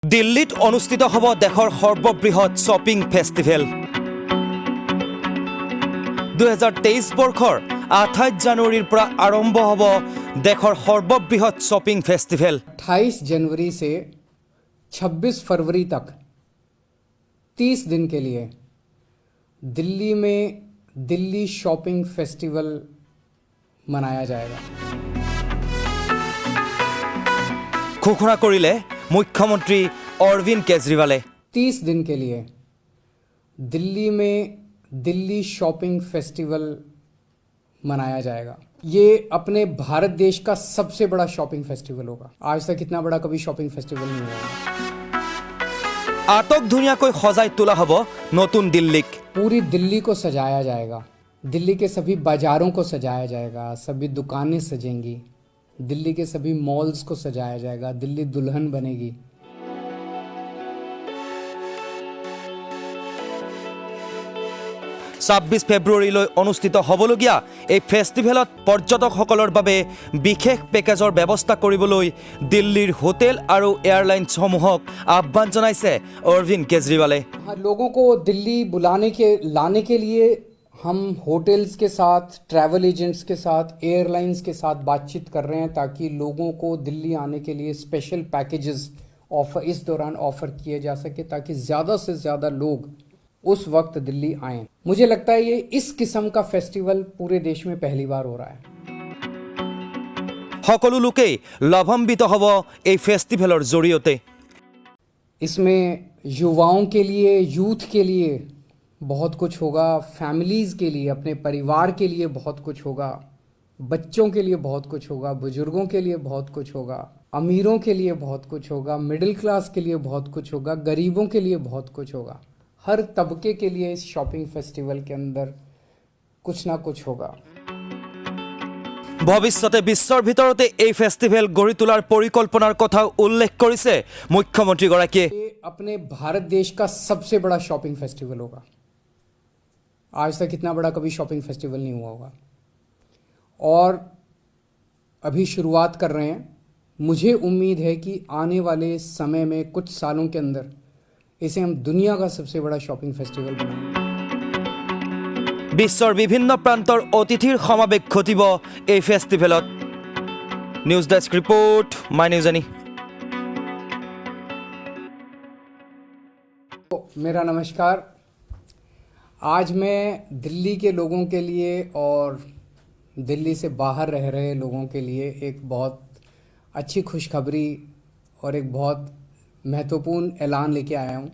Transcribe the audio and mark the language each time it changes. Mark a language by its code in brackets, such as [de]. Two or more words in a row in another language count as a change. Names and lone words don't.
[as] দিল্লীত অনুষ্ঠিত হ'ব দেশৰ সৰ্ববৃহৎ [en] shopping festival [as] 2023 বৰ্ষৰ 28 জানুৱাৰীৰ পৰা আৰম্ভ হ'ব দেশৰ সৰ্ববৃহৎ [en] shopping festival [hi] 28 जनवरी से 26 फरवरी तक 30 दिन के लिए दिल्ली में दिल्ली शॉपिंग फेस्टिवल मनाया जाएगा। [as] ঘোষণা কৰিলে মুখ্যমন্ত্ৰী অৰবিন্দ কেজৰিৱালে [hi] 30 दिन के लिए दिल्ली में दिल्ली शॉपिंग फेस्टिवल मनाया जाएगा। ये अपने भारत देश का सबसे बड़ा [en] shopping festival [hi] होगा। आज तक इतना बड़ा कभी [en] shopping festival [hi] नहीं हुआ। [as] আটক ধুনীয়াকৈ সজাই তোলা হ'ব নতুন দিল্লীক [hi] पूरी दिल्ली को सजाया जाएगा। दिल्ली के सभी बाजारों को सजाया जाएगा, सभी दुकानें सजेंगी, दिल्ली के सभी मॉल्स को सजाया जाएगा, दिल्ली दुल्हन बनेगी। [as] 26 ফেব্ৰুৱাৰীলৈ অনুষ্ঠিত হ'বলগীয়া এই ফেষ্টিভেলত পৰ্যটকসকলৰ বাবে বিশেষ পেকেজৰ ব্যৱস্থা কৰিবলৈ দিল্লীৰ হোটেল আৰু এয়াৰলাইন্সসমূহক আহ্বান জনাইছে অৰবিন্দ কেজৰিৱালে। [hi] लोगों को दिल्ली लाने के लिए हम होटल्स के साथ, [en] travel agents [hi] के साथ, एयरलाइंस के साथ बातचीत कर रहे हैं ताकि लोगों को दिल्ली आने के लिए [en] special packages [hi] इस दौरान ऑफर किए जा सके ताकि ज़्यादा से ज़्यादा लोग उस वक्त दिल्ली आएं। मुझे लगता है ये इस किस्म का फेस्टिवल पूरे देश में पहली बार हो रहा है। [as] সকলো লোকেই লাভান্বিত হ'ব এই ফেষ্টিভেলৰ জৰিয়তে। [hi] इसमें युवाओं के लिए, यूथ के लिए बहुत कुछ होगा, फैमिलीज़ के लिए, अपने परिवार के लिए बहुत कुछ होगा, बच्चों के लिए बहुत कुछ होगा, बुजुर्गों के लिए बहुत कुछ होगा, अमीरों के लिए बहुत कुछ होगा, [en] middle class [hi] के लिए बहुत कुछ होगा, गरीबों के लिए बहुत कुछ होगा। हर तबके के लिए इस [en] shopping festival [hi] के अंदर कुछ ना कुछ होगा। [as] ভৱিষ্যতে বিশ্বৰ ভিতৰতে এই ফেষ্টিভেল গঢ়ি তোলাৰ পৰিকল্পনাৰ কথা উল্লেখ কৰিছে মুখ্যমন্ত্ৰীগৰাকীয়ে। [hi] ये अपने भारत देश का सबसे बड़ा [en] shopping festival [hi] होगा। आज तक इतना बड़ा कभी [en] shopping festival [hi] नहीं हुआ होगा और अभी शुरुआत कर रहे हैं। मुझे उम्मीद है कि आने वाले समय में कुछ सालों के अंदर इसे हम दुनिया का सबसे बड़ा [en] shopping festival [hi] बनाएंगे। [as] বিশ্বৰ বিভিন্ন প্ৰান্তৰ অতিথিৰ সমাৱেশ ঘটিব এই ফেষ্টিভেলত। [en] news desk [as] ৰিপোৰ্ট, মাই নিউজ এনি। [hi] मेरा नमस्कार। आज मैं दिल्ली के लोगों के लिए और दिल्ली से बाहर रह रहे लोगों के लिए एक बहुत अच्छी खुशखबरी और एक बहुत महत्वपूर्ण ऐलान लेके आया हूँ।